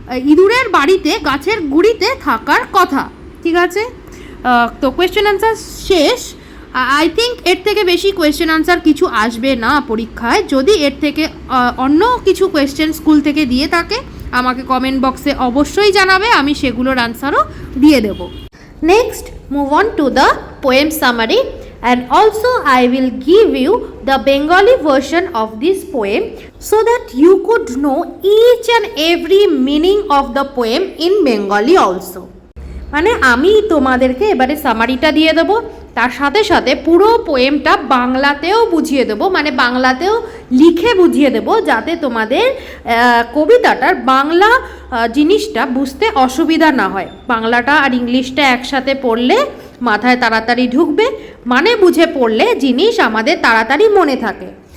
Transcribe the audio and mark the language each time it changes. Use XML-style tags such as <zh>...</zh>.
<bn>ইঁদুরের বাড়িতে গাছের গুঁড়িতে থাকার কথা, ঠিক আছে? তো কোয়েশ্চেন আনসার শেষ। আই থিঙ্ক এর থেকে বেশি কোয়েশ্চেন আনসার কিছু আসবে না পরীক্ষায়। যদি এর থেকে অন্য কিছু কোয়েশ্চেন স্কুল থেকে দিয়ে থাকে, আমাকে কমেন্ট বক্সে অবশ্যই জানাবে, আমি সেগুলোর আনসারও দিয়ে দেব।</bn> <en>Next move on to the poem summary, and also I will give you the Bengali version of this poem so that you could know each and every meaning of the poem in Bengali also.</en> <bn>মানে আমি তোমাদেরকে এবারে সামারিটা দিয়ে দেবো, তার সাথে সাথে পুরো পোয়েমটা বাংলাতেও বুঝিয়ে দেবো, মানে বাংলাতেও লিখে বুঝিয়ে দেবো, যাতে তোমাদের কবিতাটার বাংলা জিনিসটা বুঝতে অসুবিধা না হয়। বাংলাটা আর ইংলিশটা একসাথে পড়লে মাথায় তাড়াতাড়ি ঢুকবে, মানে বুঝে পড়লে জিনিস আমাদের তাড়াতাড়ি মনে থাকে।</bn>